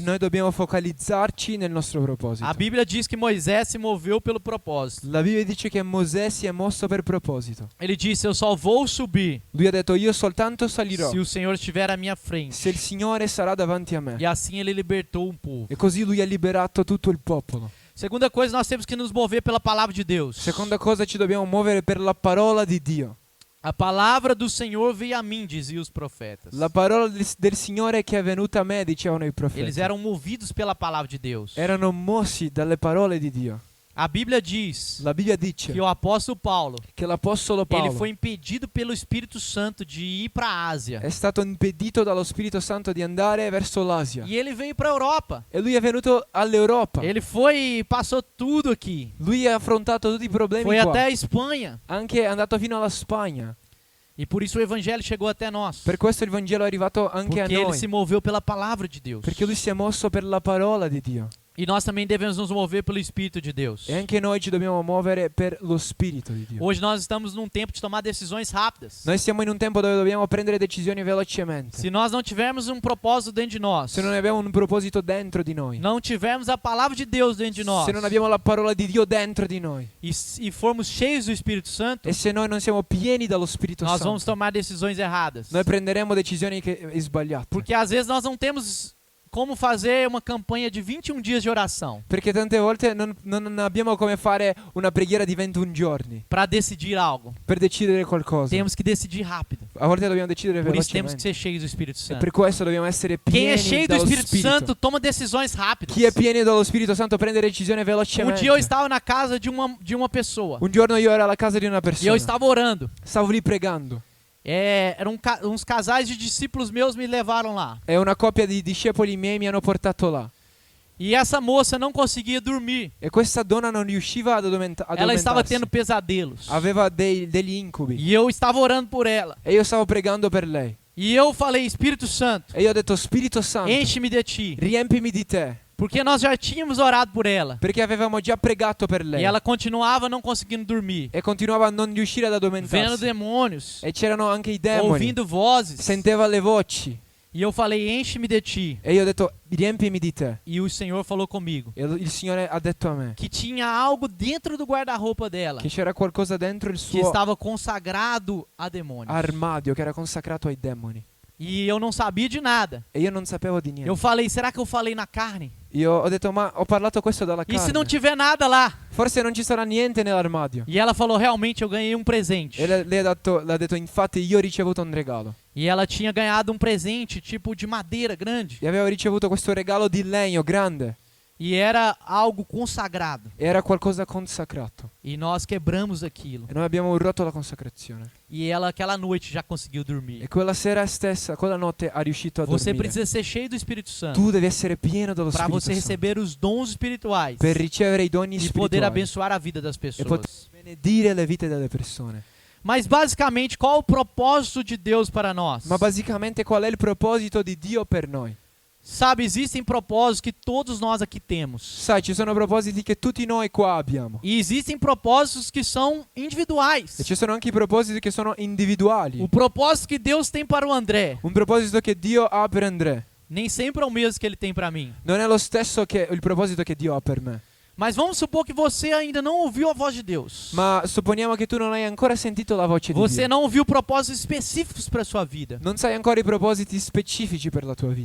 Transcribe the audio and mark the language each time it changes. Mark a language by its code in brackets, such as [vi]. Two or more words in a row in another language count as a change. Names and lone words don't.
[it] e noi dobbiamo focalizzarci nel nostro proposito. [pt] A Bíblia diz que Moisés se moveu pelo propósito. [it] La Bibbia dice che Mosè si è mosso per proposito. [pt] Ele disse: eu só vou subir [it] Lui ha detto io soltanto salirò [pt] se o Senhor estiver à minha frente. [it] se il Signore sarà davanti a me. [pt] E assim ele libertou um povo. [it] E così lui ha liberato tutto il popolo. [pt] Segunda coisa, nós temos que nos mover pela palavra de Deus. [it] Seconda cosa, ci dobbiamo muovere per la parola di Dio. [pt] A palavra do Senhor veio a mim, diziam os profetas. [it] La parola del Signore che è venuta a me, dicevano i [pt] Eles [it] profeti. [pt] eram movidos pela palavra de Deus. [it] Erano mossi dalle parole di Dio. [pt] A Bíblia diz [it] La Bibbia dice [pt] que o apóstolo Paulo, [it] che l'Apostolo Paolo [pt] ele foi impedido pelo Espírito Santo de ir para a Ásia. [it] è stato impedito dallo Spirito Santo di andare verso l'Asia. [pt] E ele veio para a Europa. [it] E lui è venuto all'Europa. [pt] Ele foi e passou tudo aqui. [it] Lui ha affrontato tutti i problemi [pt] Foi [it] qua. [pt] até a Espanha. [it] Anche è andato fino alla Spagna. [pt] E por isso o evangelho chegou até nós. [it] Per questo il Vangelo è arrivato anche [pt] Porque [it] a [pt] ele [it] noi. [pt] se moveu pela palavra de Deus. [it] Perché lui si è mosso per la parola di Dio. [pt] E nós também devemos nos mover pelo Espírito de Deus. [it] E anche noi ci dobbiamo muovere per lo Spirito di Dio. [pt] Hoje nós estamos num tempo de tomar decisões rápidas. [it] Noi siamo in un tempo dove dobbiamo prendere decisioni velocemente. [pt] Se nós não tivermos um propósito dentro de nós, [it] Se non abbiamo un proposito dentro di noi. [pt] não tivermos a palavra de Deus dentro de nós, [it] Se non abbiamo la parola di Dio dentro di noi. [pt] e formos cheios do Espírito Santo, [it] E se noi non siamo pieni dallo Spirito [pt] nós vamos [it] Santo, [pt] tomar decisões erradas. [it] noi prenderemo decisioni sbagliate. [pt] Porque às vezes nós não temos como fazer uma campanha de 21 dias de oração [it] Perché tante volte non abbiamo come fare una preghiera di 21 giorni [pt] para decidir algo. [it] per decidere qualcosa. [pt] Temos que decidir rápido. [it] A volte dobbiamo decidere [pt] Por isso temos que [it] velocemente. [pt] ser cheios do Espírito [it] E [pt] Santo. [it] per questo dobbiamo essere [pt] Quem é [it] pieni [pt] cheio do [it] dallo [pt] Espírito [it] Spirito. [pt] Santo toma decisões rápidas. [it] Chi è pieno dallo Spirito Santo prende decisioni [pt] Um [it] velocemente. [pt] dia eu estava na casa de uma pessoa [it] Un giorno io ero alla casa di una [pt] e eu [it] persona. [pt] estava orando. [it] Stavo lì pregando. [pt] Eram uns casais de discípulos meus me levaram lá. [it] E una coppia di discepoli miei mi hanno portato là. [pt] E essa moça não conseguia dormir. [it] E questa donna non riusciva ad [pt] Ela estava [it] addormentarsi. [pt] tendo pesadelos. [it] Aveva degli incubi. [pt] E eu estava orando por ela. [it] E io stavo pregando per lei. [pt] E eu falei: Espírito Santo, [it] E io ho detto, Spirito Santo, [pt] enche-me de ti. [it] riempimi di te. [pt] Porque nós já tínhamos orado por ela. [it] Perché avevamo già pregato per lei. [pt] E ela continuava não conseguindo dormir. [it] E continuava a non riuscire ad [pt] Vendo [it] addormentarsi. [pt] demônios. [it] E c'erano anche i demoni. [pt] Ouvindo vozes. [it] Senteva le voci. [pt] E eu falei: enche-me de ti. [it] E io ho detto, riempimi di te. [pt] E o Senhor falou comigo [it] E il Signore ha detto a me [pt] que tinha algo dentro do guarda-roupa dela [it] che c'era qualcosa dentro il [pt] que [it] suo [pt] estava consagrado a demônios. [it] armadio che era consacrato ai demoni. [pt] E eu não sabia de nada. [it] E io non sapevo di [pt] Eu [it] niente. [pt] falei: será que eu falei na carne? [it] Io ho detto, ma ho parlato questo dalla [pt] E se não [it] carne. [pt] tiver nada lá? [it] Forse non ci sarà niente nell'armadio. [pt] E ela falou, realmente eu ganhei um presente. [it] Lei l'ha detto, infatti io ho ricevuto un regalo. [pt] E ela tinha ganhado um presente tipo de madeira grande. [it] E avevo ricevuto questo regalo di legno grande. [pt] E era algo consagrado. [it] Era qualcosa consacrato. [pt] E nós quebramos aquilo. [it] E noi abbiamo rotto la consacrazione. [pt] E ela aquela noite já conseguiu dormir. [it] E quella sera stessa, quella notte ha riuscito a [pt] Você [it] dormire. [pt] precisa ser cheio do Espírito Santo [it] Tu devi essere pieno dello [pt] para [it] Spirito [pt] você [it] Santo [pt] receber os dons espirituais [it] per ricevere i doni [pt] e poder [it] spirituali [pt] abençoar a vida das [it] e [pt] pessoas. [it] poter benedire le vite delle persone. [pt] Mas basicamente, qual o propósito de Deus para nós? [it] Ma basicamente qual è il proposito di Dio per noi? [pt] Sabe, existem propósitos que todos nós aqui temos. [it] Sai, ci sono propositi che tutti noi qua abbiamo. [pt] E existem propósitos que são individuais. [it] E ci sono anche i propositi che sono individuali. [pt] O propósito que Deus tem para o André [it] Un proposito che Dio ha per André [pt] nem sempre é o mesmo que ele tem para mim. [it] non è lo stesso che il proposito che Dio ha per me. [pt] Mas vamos supor que você ainda não ouviu a voz de Deus. [it] Ma supponiamo che tu non hai ancora sentito la voce di [pt] Você [it] Dio. [pt] não ouviu propósitos específicos para sua vida. [it] Non sai ancora i propositi specifici per la tua vita.